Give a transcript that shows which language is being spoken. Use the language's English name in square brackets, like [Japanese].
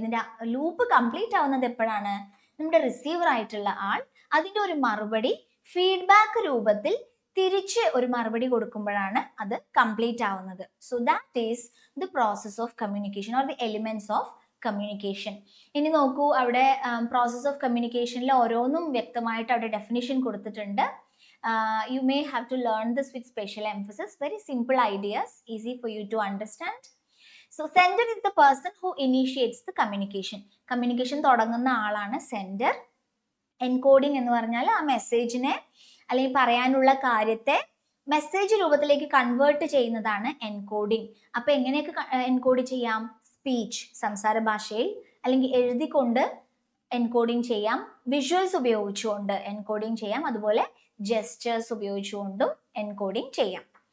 [Malayalam] ഇതിന്റെ loop complete ആവുന്നത് എപ്പോഴാണ്? നമ്മുടെ റിസീവർ ആയിട്ടുള്ള ആൾ അതിന്റെ ഒരു മറുപടി ഫീഡ്ബാക്ക് രൂപത്തിൽ തിരിച്ച് ഒരു മറുപടി കൊടുക്കുമ്പോഴാണ് അത് കംപ്ലീറ്റ് ആവുന്നത്. [English] So that is the process of communication or the elements of communication. [Malayalam] ഇനി നോക്കൂ, അവിടെ പ്രോസസ് ഓഫ് കമ്മ്യൂണിക്കേഷനിൽ ഓരോന്നും വ്യക്തമായിട്ട് അവിടെ ഡെഫിനിഷൻ കൊടുത്തിട്ടുണ്ട്. [English] You may have to learn this with special emphasis. Very simple ideas, easy for you to understand. So sender is the person who initiates the communication. [Malayalam] Communication തുടങ്ങുന്ന ആളാണ് sender. Encoding എന്ന് പറഞ്ഞാൽ ആ മെസ്സേജിനെ അല്ലെങ്കിൽ പറയാനുള്ള കാര്യത്തെ മെസ്സേജ് രൂപത്തിലേക്ക് കൺവേർട്ട് ചെയ്യുന്നതാണ് എൻകോഡിംഗ്. അപ്പൊ എങ്ങനെയൊക്കെ എൻകോഡ് ചെയ്യാം? സ്പീച്ച്, സംസാര ഭാഷയിൽ, അല്ലെങ്കിൽ എഴുതിക്കൊണ്ട് എൻകോഡിംഗ് ചെയ്യാം, വിഷ്വൽസ് ഉപയോഗിച്ചുകൊണ്ട് എൻകോഡിംഗ് ചെയ്യാം, അതുപോലെ ജെസ്റ്റേഴ്സ് ഉപയോഗിച്ചുകൊണ്ടും എൻകോഡിംഗ് ചെയ്യാം.